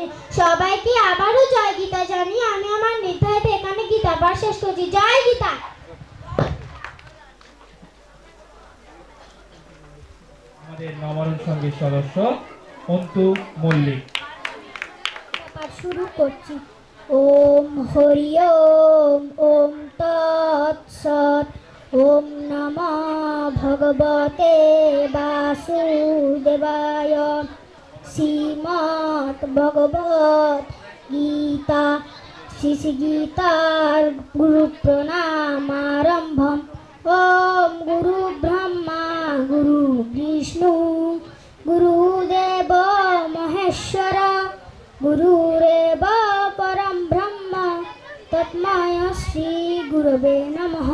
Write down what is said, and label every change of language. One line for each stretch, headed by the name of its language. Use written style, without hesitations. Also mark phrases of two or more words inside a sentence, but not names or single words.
Bangla: সবাইকে আবারও জয় গীতা জানিয়ে আমি আমার নির্ধারিত এখানে গীতা পাঠ শেষ করছি। জয় গীতা। আমাদের নবরণ সঙ্গীত সদস্য অন্তু মল্লিক। পাঠ শুরু করছি।
Sanskrit: ওম হরি ওম ওম তৎসৎ। ওম নমো ভগবতে বাসুদেবায়। শ্রীমদ্ ভগবদ গীতা শ্রী শ্রী গীতার গুরু প্রণাম আরম্ভম। ওম গুরু ব্রহ্মা গুরু বিষ্ণু গুরুদেব মহেশ্বর গুরুরেব পরম ব্রহ্ম তস্मै শ্রী গুরবে নমঃ।